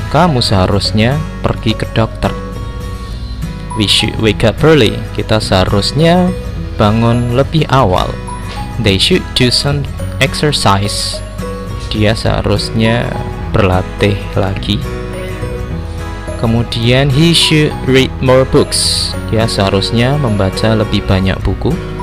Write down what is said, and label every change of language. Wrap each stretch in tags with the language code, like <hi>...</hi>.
<id>Kamu seharusnya pergi ke dokter.</id> <en>We should wake up early.</en> <id>Kita seharusnya bangun lebih awal.</id> <en>They should do some exercise.</en> <id>Dia seharusnya berlatih lagi. Kemudian</id> <en>he should read more books.</en> <id>Dia seharusnya membaca lebih banyak buku.</id>